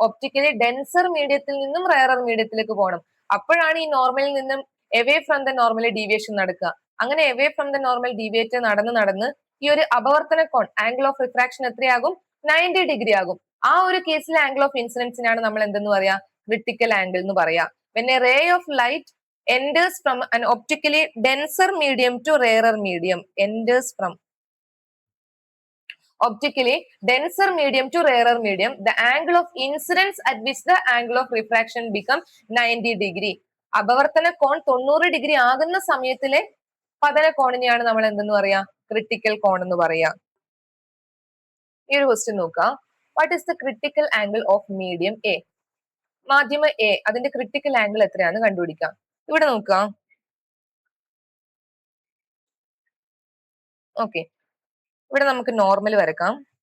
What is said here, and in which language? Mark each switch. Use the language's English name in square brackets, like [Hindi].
[Malayalam] Optically denser മീഡിയത്തിൽ നിന്നും rarer മീഡിയത്തിലേക്ക് പോകണം. അപ്പോഴാണ് ഈ നോർമലിൽ നിന്നും [English] away from the normal [Malayalam] deviation നടക്കുക. അങ്ങനെ [English] away from the normal [Malayalam] deviate നടന്ന് ഈ ഒരു അപവർത്തന കോൺ, ആംഗിൾ ഓഫ് റിഫ്രാക്ഷൻ എത്രയാകും? 90 ഡിഗ്രി ആകും. ആ ഒരു കേസിൽ ആംഗിൾ ഓഫ് ഇൻസിഡൻസിനാണ് നമ്മൾ എന്തെന്ന് പറയാ? ക്രിട്ടിക്കൽ ആംഗിൾ എന്ന് പറയാ. [English] When a ray of light enters from an optically denser medium to rarer medium, enters from optically denser medium to rarer medium, the angle of incidence at which the angle of refraction become 90 degree. [Malayalam] അപവർത്തന cone 90 degree ആകുന്ന സമയത്തിലെ പതന കോണിനെയാണ് നമ്മൾ എന്തെന്ന് പറയാ? Critical കോൺ എന്ന് പറയാ. ഈ ഒരു question നോക്കുക, [English] What is the critical angle of medium A? [Malayalam] മാധ്യമ എ, അതിന്റെ ക്രിട്ടിക്കൽ ആംഗിൾ എത്രയാണെന്ന് കണ്ടുപിടിക്കാം. ഇവിടെ നോക്കുക, ഓക്കെ, ഇവിടെ നമുക്ക് നോർമൽ വരക്കാം.